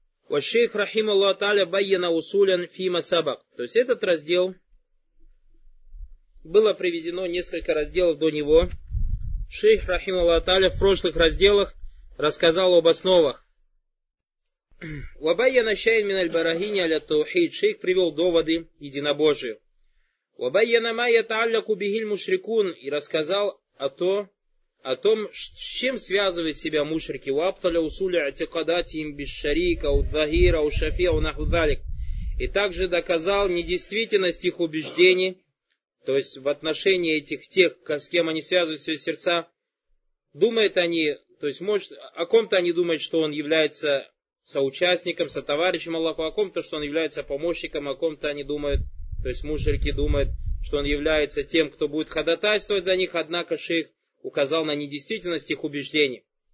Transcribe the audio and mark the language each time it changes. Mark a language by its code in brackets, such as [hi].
[ar] والشيخ رحمه الله تعالى بين اصولا فيما سبق. [ru] То есть этот раздел было приведено несколько разделов до него. Шейх [ar] رحمه الله تعالى [ru] в прошлых разделах рассказал об основах. [ar] وبين شيئا من البراهين على التوحيد. [ru] Шейх привел доводы единобожию. [ar] وبين ما يتعلق به المشركون. [ru] И рассказал о том, с чем связывают себя мушрики. [ar] وَابْتَلَ أُسُولَ اَعْتِقَدَاتِهِمْ بِالشَّرِيكَ وَالظَّهِيرَ وَالشَّفِيَ وَنَحْوُ ذَلِكَ. [ru] И также доказал недействительность их убеждений, то есть в отношении этих тех, с кем они связывают свои сердца, думают они, то есть может, о ком-то они думают, что он является соучастником, сотоварищем Аллаху, о ком-то, что он является помощником, о ком-то они думают, то есть мушрики думают, что он является тем, кто будет ходатайствовать за них, однако шейх указал на недействительность их убеждений.